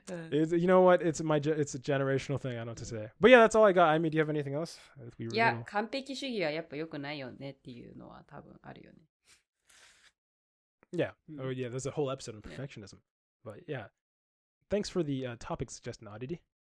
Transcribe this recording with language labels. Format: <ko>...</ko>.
<en>You know what? It's a generational thing. I don't know what to say. But yeah, that's all I got. I mean, do you have anything else?</en> <ja>いや、完璧主義はやっぱ良くないよねっていうのは多分あるよね。</ja> <en>Yeah. Oh yeah, there's a whole episode on perfectionism. But yeah. Thanks for the topic suggestion, Oddity.</en>